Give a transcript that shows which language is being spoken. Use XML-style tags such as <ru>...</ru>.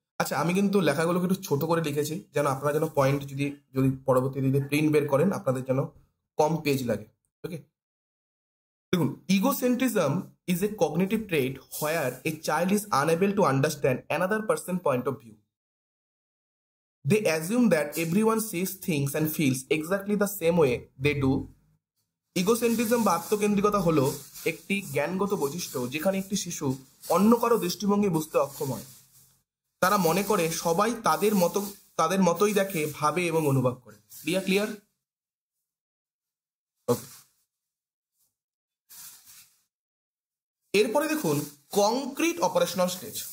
<bn>আচ্ছা, আমি কিন্তু লেখাগুলোকে একটু ছোট করে লিখেছি, যেন আপনারা যেন পয়েন্ট যদি পরবর্তীতে প্রিন্ট বের করেন আপনাদের যেন কম পেজ লাগে।</bn> <en>okay,</en> <bn>দেখুন,</bn> <en>Egocentrism is a cognitive trait where a child is unable to understand another person point of view. They assume that everyone sees things and feels exactly the same way they do.</en> <bn>ইগোসেন্ট্রিজম বা আত্মকেন্দ্রিকতা হলো একটি জ্ঞানগত বৈশিষ্ট্য যেখানে একটি শিশু অন্য কারো দৃষ্টিভঙ্গি বুঝতে অক্ষম হয়। তারা মনে করে সবাই তাদের মতোই দেখে, ভাবে এবং অনুভব করে। ক্লিয়ার? ওকে, এরপরে দেখুন কংক্রিট অপারেশনাল স্টেজ।</bn>